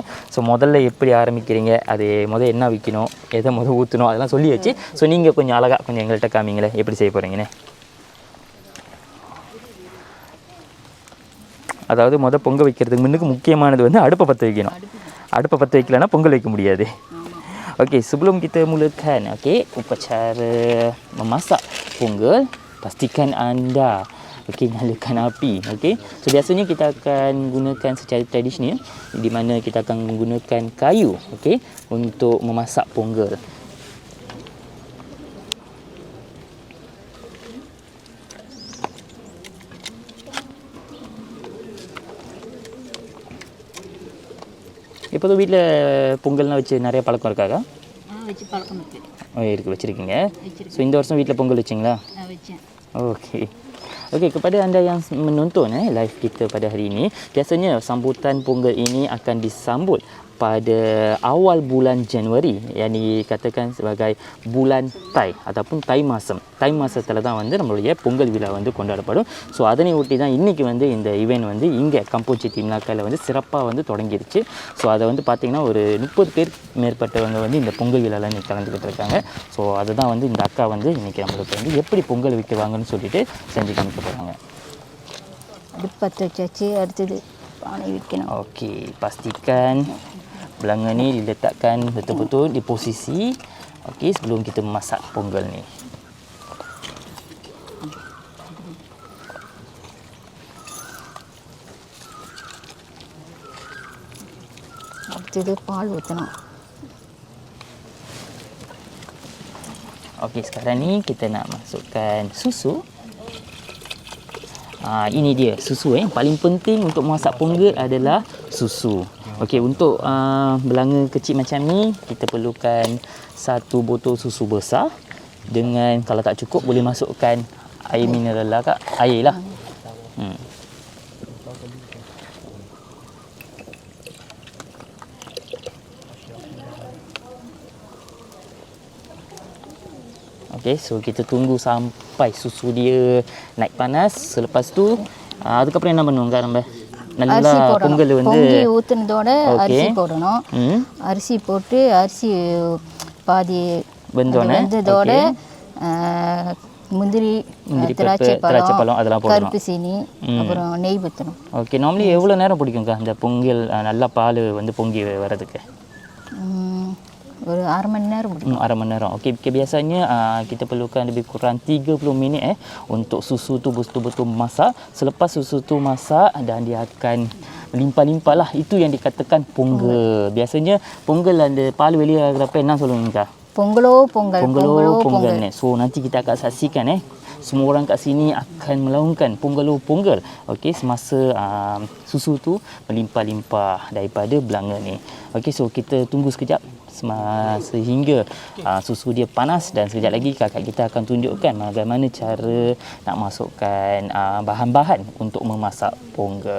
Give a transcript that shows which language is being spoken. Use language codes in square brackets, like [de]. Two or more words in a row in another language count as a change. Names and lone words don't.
[ta] ஸோ முதல்ல எப்படி ஆரம்பிக்கிறீங்க, அது என்ன வைக்கணும், எதை ஊற்றணும், அதெல்லாம் சொல்லியாச்சு. ஸோ நீங்கள் கொஞ்சம் அழகாக கொஞ்சம் எங்கள்கிட்ட காமிங்களே எப்படி செய்ய போகிறீங்கன்னு. அதாவது பொங்கல் வைக்கிறதுக்கு முன்னுக்கு முக்கியமானது வந்து அடுப்பை பற்ற வைக்கணும். அடுப்பை பற்ற வைக்கலன்னா பொங்கல் வைக்க முடியாது. [ms] Okey, sebelum kita mulakan upacara memasak pongal, pastikan anda nyalakan api. So biasanya kita akan gunakan secara tradisional, di mana kita akan menggunakan kayu untuk memasak pongal. [ta] இப்போ தான் வீட்டில் பொங்கல்லாம் வச்சு நிறைய பழக்கம் இருக்காக்கா? வச்சு பழக்கம் இருக்குது. இருக்குது, வச்சுருக்கீங்க. ஸோ இந்த வருஷம் வீட்டில் பொங்கல் வச்சிங்களா? வச்சேன். [ms] Okey. Okey, kepada anda yang menonton live kita pada hari ini, biasanya sambutan pongal ini akan disambut pada awal bulan Januari, yang dikatakan sebagai bulan Tai ataupun Tai Masam. [ta] Tai Masத்தில் தான் வந்து நம்மளுடைய பொங்கல் விழா வந்து கொண்டாடப்படும். ஸோ அதனை ஒட்டி தான் இன்றைக்கி வந்து இந்த ஈவெண்ட் வந்து இங்கே கம்போச்சிட்டி மிளாக்காவில் வந்து சிறப்பாக வந்து தொடங்கிடுச்சு. ஸோ அதை வந்து பார்த்திங்கன்னா ஒரு 30 பேர் மேற்பட்டவங்க வந்து இந்த பொங்கல் விழாவில் இன்றைக்கி கலந்துக்கிட்டு இருக்காங்க. ஸோ அதுதான் வந்து இந்த அக்கா வந்து இன்றைக்கி நம்மளுக்கு வந்து எப்படி பொங்கல் வைக்குவாங்கன்னு சொல்லிட்டு செஞ்சு காமிக்க போகிறாங்க. அடுப்பு பற்ற வச்சாச்சு, அடுத்தது பானை வைக்கணும். [ms] Okey, pastikan belanga ni diletakkan betul-betul di posisi sebelum kita memasak pongal ni. [ta] அடுத்தது பால் ஊற்றணும். [ms] Okey, sekarang ni kita nak masukkan susu. Ini dia susu yang paling penting untuk masak pongal adalah susu. Okey, untuk belanga kecil macam ni kita perlukan 1 botol susu besar dengan, kalau tak cukup boleh masukkan air mineral lah kak, air lah. Okey, so kita tunggu sampai susu dia naik panas. Selepas tu [ta] அதுக்கப்புறம் என்ன பண்ணுவோங்க நம்ம? நல்லா பொங்கல் வந்து பொங்கி ஊற்றுனதோட அரிசி போடணும். அரிசி போட்டு அரிசி பாதி வெந்ததோட முந்திரி, திராட்சை பழம், அதெல்லாம் போடணும். கருப்பு சீனி, அப்புறம் நெய் ஊற்றணும். ஓகே, நார்மலி எவ்வளோ நேரம் பிடிக்குங்க அந்த பொங்கல் நல்லா பால் வந்து பொங்கி வரதுக்கு? ஒரு 1/2 மணி நேரம் பிடிக்கும். 1/2 mani நேரம். [ms] Okey, biasanya kita perlukan lebih kurang 30 minit untuk susu tu betul-betul masak. Selepas susu tu masak dan dia akan melimpah-limpah lah. Itu yang dikatakan pongal. Biasanya pongal ada palu [ta] வெளிய ஆகிறப்ப என்ன சொல்லுவீங்க? பொங்கலோ பொங்கல். [ms] So nanti kita akan saksikan semua orang kat sini akan melaungkan pongal. Okey, semasa susu tu melimpah-limpah daripada belanga ni. Okey, so kita tunggu sekejap sehingga susu dia panas, dan sekejap lagi kakak kita akan tunjukkan bagaimana cara nak masukkan bahan-bahan untuk memasak pongal.